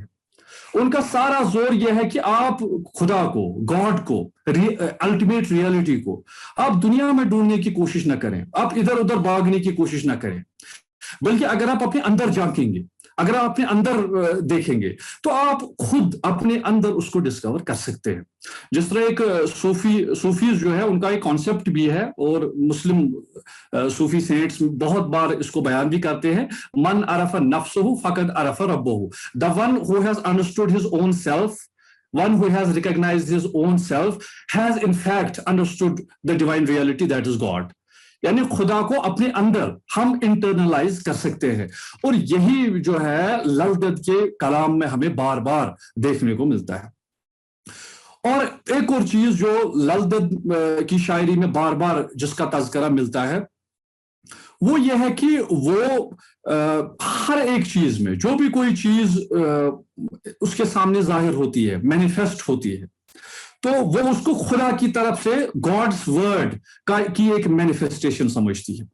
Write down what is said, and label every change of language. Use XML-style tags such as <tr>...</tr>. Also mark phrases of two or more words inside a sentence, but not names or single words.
<hi>उनका सारा जोर यह है कि आप खुदा को, गॉड को,</hi> <en>ultimate reality</en> <hi>को आप दुनिया में ढूंढने की कोशिश ना करें, आप इधर उधर भागने की कोशिश ना करें, बल्कि अगर आप अपने अंदर झांकेंगे, अगर आप अपने अंदर देखेंगे तो आप खुद अपने अंदर उसको डिस्कवर कर सकते हैं। जिस तरह एक सूफीज जो है उनका एक कॉन्सेप्ट भी है, और</hi> <en>Muslim Sufi saints</en> <hi>बहुत बार इसको बयान भी करते हैं,</hi> <ar>من عرف نفسه فقد عرف ربه,</ar> <en>The one who has understood his own self, one who has recognized his own self has in fact understood the divine reality, that is God.</en> <hi>यानी खुदा को अपने अंदर हम इंटरनलाइज कर सकते हैं, और यही जो है ललदत के कलाम में हमें बार बार देखने को मिलता है। और एक और चीज जो ललदत की शायरी में बार बार जिसका तज़किरा मिलता है वो ये है कि वो हर एक चीज में जो भी कोई चीज उसके सामने जाहिर होती है, मैनिफेस्ट होती है, तो वो उसको खुदा की तरफ से,</hi> <en>God's word</en> <hi>की एक मैनिफेस्टेशन समझती है।</hi>